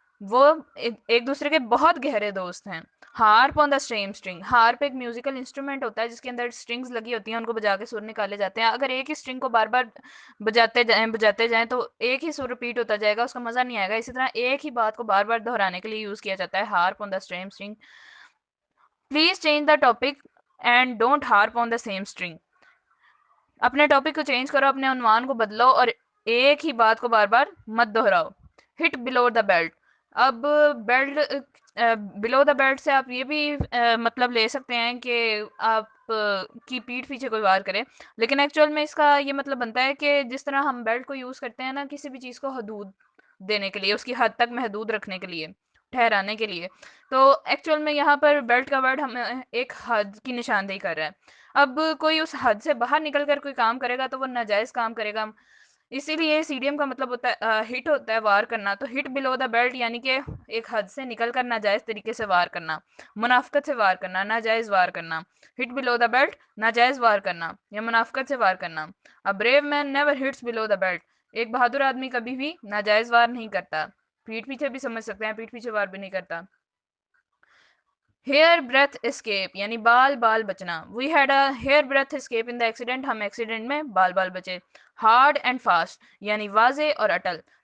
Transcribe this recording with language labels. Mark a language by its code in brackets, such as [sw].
[ur] وہ ایک دوسرے کے بہت گہرے دوست ہیں. HAARP on the same string. HAARP ایک میوزیکل انسٹرومنٹ ہوتا ہے جس کے اندر اسٹرنگز لگی ہوتی ہیں، ان کو بجا کے سر نکالے جاتے ہیں. اگر ایک ہی اسٹرنگ کو بار بار بجاتے جائیں تو ایک ہی سر رپیٹ ہوتا جائے گا، اس کا مزہ نہیں آئے گا. اسی طرح ایک ہی بات کو بار بار دہرانے کے لیے یوز کیا جاتا ہے HAARP on the same string. [en] Please change the topic and don't harp on the same string. [ur] اپنے ٹاپک کو چینج کرو، اپنے عنوان کو بدلو اور ایک ہی بات کو بار بار مت دہراؤ. ہٹ بلو دا بیلٹ. اب بیلٹ بلو دا بیلٹ سے آپ یہ بھی مطلب لے سکتے ہیں کہ آپ کی پیٹھ پیچھے کوئی وار کرے، لیکن ایکچوئل میں اس کا یہ مطلب بنتا ہے کہ جس طرح ہم بیلٹ کو یوز کرتے ہیں نا کسی بھی چیز کو حدود دینے کے لیے، اس کی حد تک محدود رکھنے کے لیے، ٹھہرانے کے لیے، تو ایکچوئل میں یہاں پر بیلٹ کا ورڈ ہمیں ایک حد کی نشاندہی کر رہا ہے. اب کوئی اس حد سے باہر نکل کر کوئی کام کرے گا تو وہ ناجائز کام کرے گا. اسی لیے سیڈیم کا مطلب ہوتا ہے ہٹ ہوتا ہے وار کرنا. تو ہٹ بلو دا بیلٹ یعنی کہ ایک حد سے نکل کر ناجائز طریقے سے وار کرنا، منافقت سے وار کرنا، ناجائز وار کرنا. ہٹ بلو دا بیلٹ ناجائز وار کرنا یا منافقت سے وار کرنا. [en] A brave man never hits below the belt. [ur] ایک بہادر آدمی کبھی بھی ناجائز وار نہیں کرتا. پیٹھ پیچھے بھی سمجھ سکتے ہیں، پیٹھ پیچھے وار بھی نہیں کرتا. ہیئر بریتھ اسکیپ یعنی بال بال بچنا. [en] We had a hair breadth escape in the accident. [ur] ہم ایکسیڈنٹ میں بال بال بچے. ہارڈ اینڈ فاسٹ یعنی واضح اور اٹل.